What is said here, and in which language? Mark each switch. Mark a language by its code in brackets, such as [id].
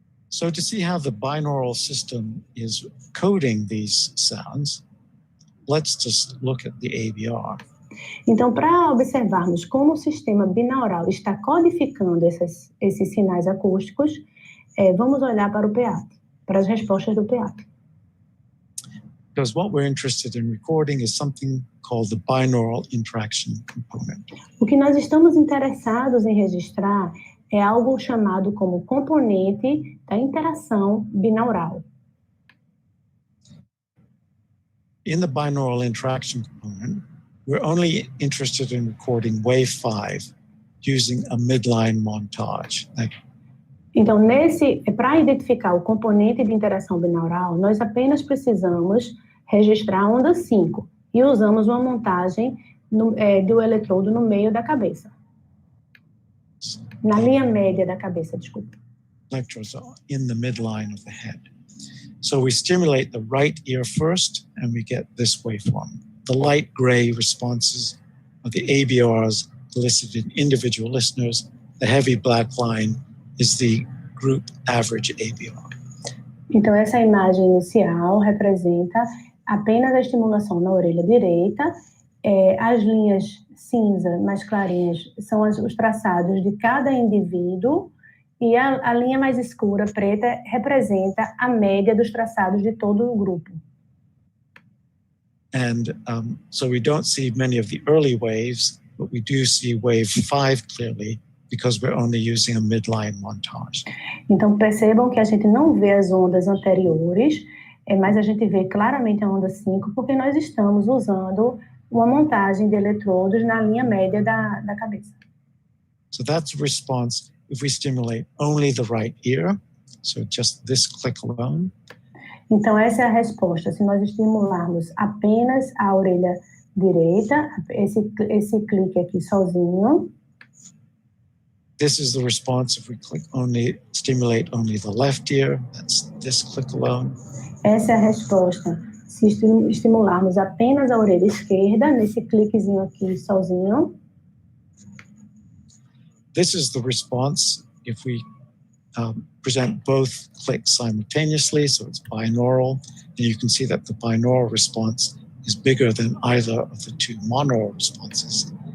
[en] So to see how the binaural system is coding these sounds, let's just look at the ABR. [pt] Então, para observarmos como o sistema binaural está codificando esses sinais acústicos, vamos olhar para o PEATE, para as respostas do PEATE. [en] Because what we're interested in recording is something called the binaural interaction component. [pt] O que nós estamos interessados em registrar é algo chamado como componente da interação binaural. [en] In the binaural interaction component, we're only interested in recording wave 5 using a midline montage. [pt] Então, para identificar o componente de interação binaural, nós apenas precisamos registrar a onda 5 e usamos uma montagem do eletrodo no meio da cabeça. Na linha média da cabeça, desculpa. [en] Electrodes are in the midline of the head. So we stimulate the right ear first, and we get this waveform. The light gray responses are the ABRs elicited in individual listeners. The heavy black line is the group average ABR. [pt] Então, essa imagem inicial representa apenas a estimulação na orelha direita. As linhas cinza mais clarinhas são os traçados de cada indivíduo, e a linha mais escura, preta, representa a média dos traçados de todo o grupo. [en] And so we don't see many of the early waves, but we do see wave 5 clearly because we're only using a midline montage. [pt] Então percebam que a gente não vê as ondas anteriores, mas a gente vê claramente a onda 5 porque nós estamos usando uma montagem de eletrodos na linha média da cabeça. [en] So that's a response if we stimulate only the right ear, so just this click alone. [pt] Então, essa é a resposta. Se nós estimularmos apenas a orelha direita, esse clique aqui sozinho. [en] This is the response if we stimulate only the left ear, that's this click alone. [pt] Essa é a resposta. Se estimularmos apenas a orelha esquerda, nesse cliquezinho aqui sozinho. [en] This is the response if we present both clicks simultaneously, so it's binaural, and you can see that the binaural response is bigger than either of the two monaural responses.